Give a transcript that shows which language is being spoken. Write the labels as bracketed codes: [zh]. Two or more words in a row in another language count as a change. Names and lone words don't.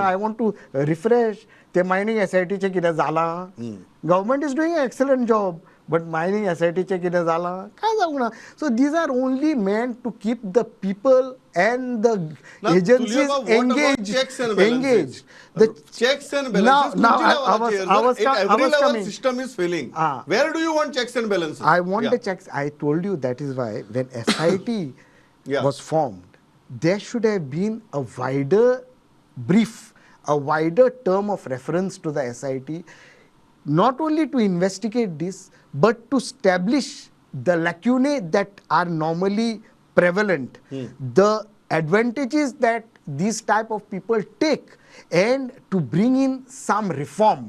[en] I want to refresh [kok] ते मायनिंग SIT चे कितें जालां. [en] Government is doing an excellent job. But mining [kok] SIT चे कितें जालां काय जावंक ना. [en] So these are only meant to keep the people and the Now, agencies Tulyaba, what about engaged. checks and balances? The checks and balances. Now, I was every level coming. system is failing. Where do you want checks and balances? I want the checks. I told you that is why when SIT was formed, there should have been a wider brief, a wider term of reference to the SIT, not only to investigate this, but to establish the lacunae that are normally prevalent, the advantages that these type of people take, and to bring in some reform.